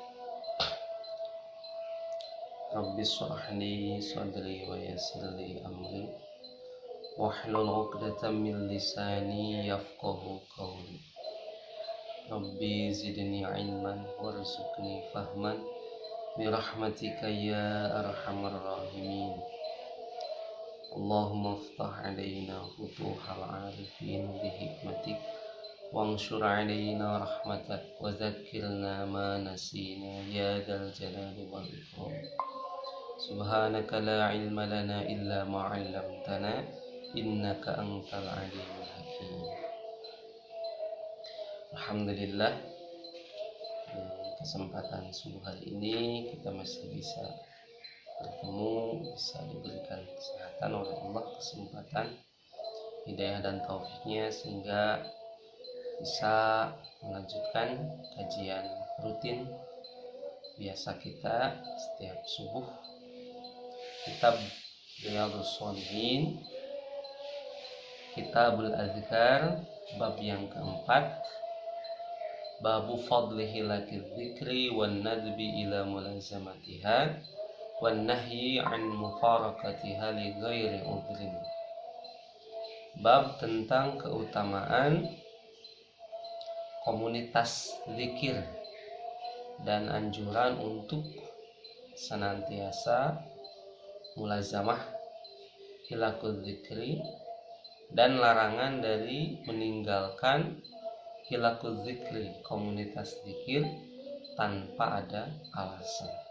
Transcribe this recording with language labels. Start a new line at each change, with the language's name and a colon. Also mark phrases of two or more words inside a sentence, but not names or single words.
Arabic: رب اشرح لي صدري ويسر لي أمري واحلل عقدة من لساني يفقهوا قولي. رب زدني علما وارزقني فهما برحمتك يا أرحم الراحمين. اللهم افتح علينا فتوح العارفين بحكمتك وانشر علينا رحمتك وذكرنا ما نسينا يا ذا الجلال والإكرام سبحانك لا علم لنا إلا ما علمتنا إنك أنت العليم الحكيم.
Indonesian: Alhamdulillah, kesempatan subuh hari ini kita masih bisa bertemu, bisa diberikan kesehatan oleh Allah, kesempatan, hidayah dan taufiknya sehingga bisa melanjutkan kajian rutin biasa kita setiap subuh, kitab Riyadhus Shalihin, Kitabul Adzkar, bab yang keempat,
Arabic: باب فضل حلق الذكر والندب إلى ملازمتها والنهي عن مفارقتها لغير عذر.
Indonesian: Bab tentang keutamaan komunitas zikir dan anjuran untuk senantiasa
Arabic: ملازمة حلق الذكر
Indonesian: dan larangan dari meninggalkan
Arabic: حلق الذكر,
Indonesian: komunitas zikir tanpa ada alasan.